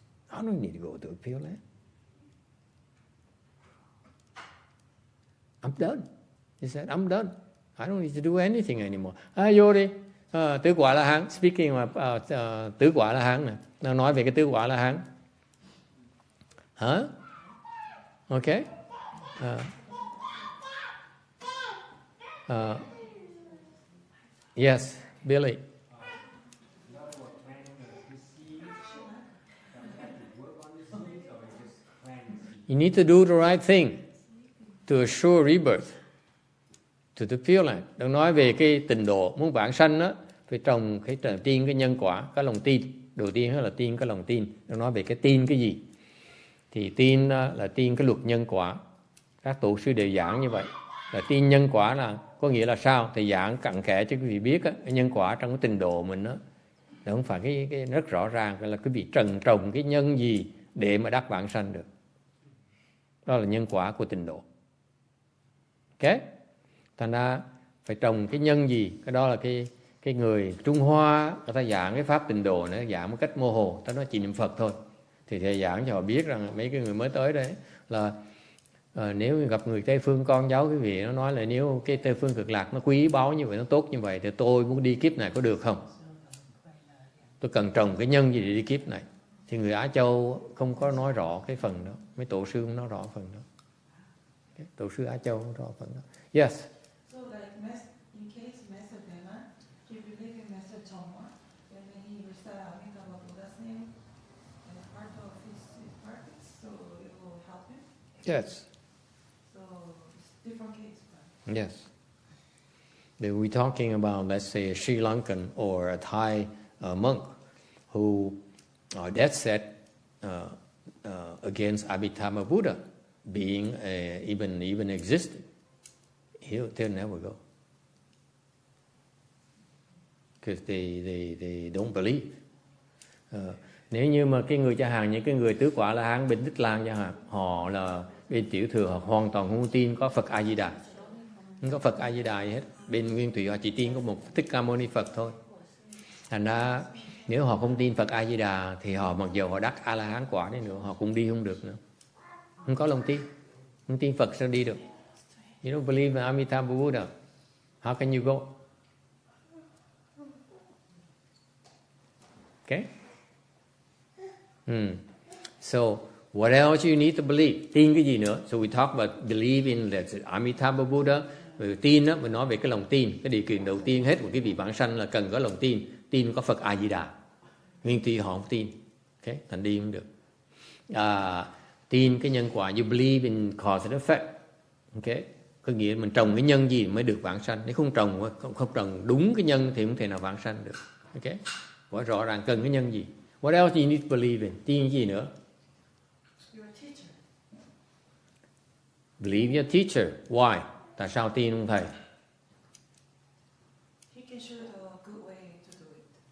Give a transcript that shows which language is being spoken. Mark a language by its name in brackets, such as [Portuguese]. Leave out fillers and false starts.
[English] I don't need to go to the Pure Land. I'm done." He said, "I'm done. I don't need to do anything anymore." [Vietnamese] Vô đi. Tứ quả La Hán. [English] Speaking of [Vietnamese] tứ quả La Hán nè, nó nói về cái tứ quả La Hán. Hả? Okay. [English] Yes, Billy. You need to do the right thing to assure rebirth to the Pure Land. [Vietnamese] Đang nói về cái Tịnh Độ, muốn vãng sanh đó, phải trồng tiên cái nhân quả, cái lòng tin. Đầu tiên là tin cái lòng tin. Đang nói về cái tin cái gì? Thì tin là tin cái luật nhân quả. Các tổ sư đều giảng như vậy. Là tin nhân quả là có nghĩa là sao? Thì giảng cặn kẽ cho quý vị biết á, cái nhân quả trong cái trình độ mình đó, là không phải cái rất rõ ràng là quý vị trồng cái nhân gì để mà đắc vãng sanh được. Đó là nhân quả của trình độ. Ok? Thành ra phải trồng cái nhân gì? Cái đó là cái người Trung Hoa, người ta giảng cái pháp tịnh độ này, giảng một cách mô hồ, ta nói chỉ niệm Phật thôi. Thì thầy giảng cho họ biết rằng mấy cái người mới tới đấy là nếu gặp người Tây Phương con cháu quý vị, nó nói là nếu cái Tây Phương Cực Lạc nó quý báu như vậy, nó tốt như vậy, thì tôi muốn đi kiếp này có được không? Tôi cần trồng cái nhân gì để đi kiếp này? Thì người Á Châu không có nói rõ cái phần đó. Mấy tổ sư không nói rõ phần đó. Okay. Tổ sư Á Châu không rõ phần đó. [English] Yes. So like in case Master Dema, he believed in Master Chongma, and then he recited Amitabha Buddha's name as part of his practice, so it will help him. Yes. So it's different case. Right? Yes. We're talking about, let's say, a Sri Lankan or a Thai monk who are dead set against Abhidhamma Buddha being even existed. They'll never go. Because they don't believe. [Vietnamese] Nếu như mà cái người cha hàng, những cái người tứ quả La Hán bên Tích Lan cha hàng, họ là bên tiểu thừa, họ hoàn toàn không tin có Phật A Di Đà, không có Phật A Di Đà gì hết. Bên Nguyên Thủy họ chỉ tin có một Thích Ca Mâu Ni Phật thôi. Thành ra nếu họ không tin Phật A Di Đà thì họ mặc dù họ đắc A La Hán quả đi nữa, họ cũng đi không được nữa. Không có lòng tin, không tin Phật sao đi được? [English] You don't believe in Amitabha Buddha, how can you go? Okay. So what else you need to believe? [Vietnamese] Tin cái gì nữa? [English] So we talk about believe in that Amitabha Buddha. [Vietnamese] Về tin đó, mình nói về cái lòng tin. Cái điều kiện đầu tiên hết của cái vị vãng sanh là cần có lòng tin. Tin có Phật A Di Đà. Nguyên Thủy họ không tin. Okay? Thành đi không được. Tin cái nhân quả. [English] You believe in cause and effect. [Vietnamese] Okay? Có nghĩa mình trồng cái nhân gì mới được vãng sanh. Nếu không trồng đúng cái nhân thì không thể nào vãng sanh được. Okay? Quá rõ ràng cần cái nhân gì. [English] What else you need to believe in? [Vietnamese] Tin gì nữa? [English] Your teacher. Believe your teacher. Why? [Vietnamese] Tại sao tin ông thầy? [English] He can show the good way to do it.